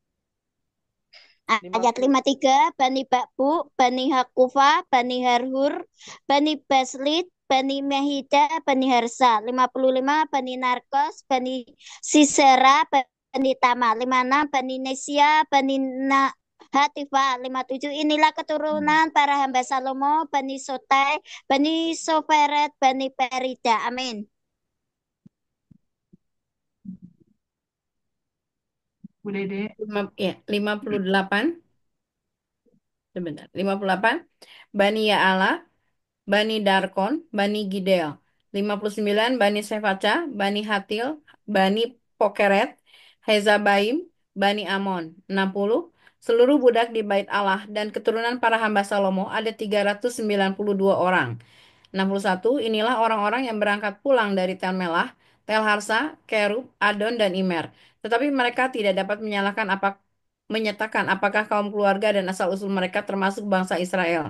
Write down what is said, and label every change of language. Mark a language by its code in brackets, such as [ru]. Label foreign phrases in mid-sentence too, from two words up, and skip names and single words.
[id] Ayat 53, Bani Bakbu, Bani Hakufa, Bani Harhur, Bani Baslit, Bani Mehida, Bani Harsa. 55, Bani Narkos, Bani Sisera, Bani Tama. 56, Bani Nesia, Bani Hatifa. 57, inilah keturunan para hamba Salomo, Bani Sotai, Bani Soferet, Bani Perida. Amin. Bu Dede. 58. Sebentar. 58. Bani Ya'ala, Bani Darkon, Bani Gidel. 59, Bani Sefaca, Bani Hatil, Bani Pokeret, Hezabaim, Bani Amon. 60, seluruh budak di bait Allah dan keturunan para hamba Salomo ada 392 orang. 61, inilah orang-orang yang berangkat pulang dari Tel Melah, Tel Harsa, Kerub, Adon, dan Imer. Tetapi mereka tidak dapat menyatakan apakah kaum keluarga dan asal-usul mereka termasuk bangsa Israel.